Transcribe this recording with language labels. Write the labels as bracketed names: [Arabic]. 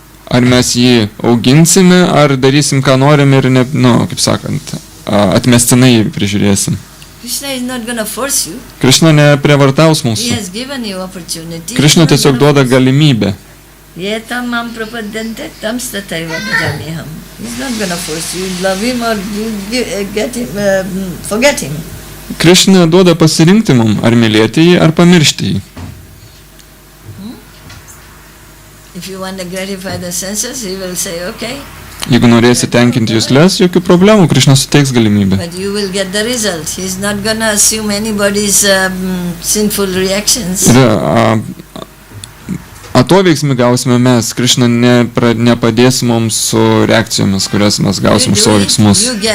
[Lithuanian] Ar mes jį auginsime, ar darysim ką norim ir kaip sakant, atmestinai prižiūrėsim. [English] Krishna is not gonna force you. [Lithuanian] Krishna neprievartaus mūsų. [English] He has given you opportunity. [Lithuanian] Krishna tiesiog duoda galimybę. [Sanskrit] Yetam mam prapadyante tam stataiva bhajamiham. [English] He's not gonna force you. Love him or get him, forget him. [Lithuanian] Krishna duoda pasirinkti mum, ar mylėti jį, ar pamiršti jį. [English] If you want to gratify the senses, he will say, okay. [Lithuanian] Jeigu norėsi tenkinti jusles, jokių problemų, Krishna suteiks galimybę. [English] But you will get the result. He's not gonna assume anybody's sinful reactions. [Lithuanian] Atoveiksmį gausime mes, Krishna nepadės mums su reakcijomis, kurias mes gausim už savo veiksmus.